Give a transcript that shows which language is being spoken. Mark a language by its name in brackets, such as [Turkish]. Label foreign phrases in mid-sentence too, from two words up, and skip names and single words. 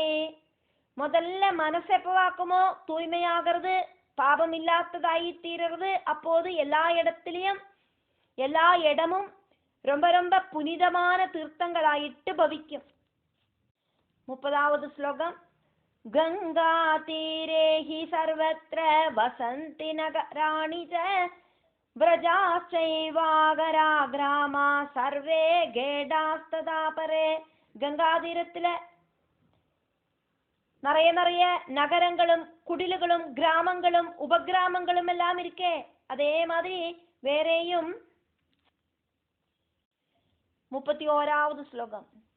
[Tamil] முதல்ல மனசு எப்போ வாக்குமோ தூய்மையாகிறது, பாபம் இல்லாததாகி தீர்றது, அப்போது எல்லா இடமும் ரொம்ப ரொம்ப புனிதமான தீர்த்தங்களாயிட்டு பவிக்கும். 30வது ஸ்லோகம். [Sanskrit] गङ्गा तीरे हि सर्वत्र वसन्ति नगराणि च व्रजाश्चैवागरा ग्रामा सर्वे गेडास्तदा परे. [Tamil] கங்கா தீரத்துல நிறைய நகரங்களும் குடில்களும் கிராமங்களும் உபகிராமங்களும் எல்லாம் இருக்கே, அதே மாதிரி வேறேயும். 31வது ஸ்லோகம்.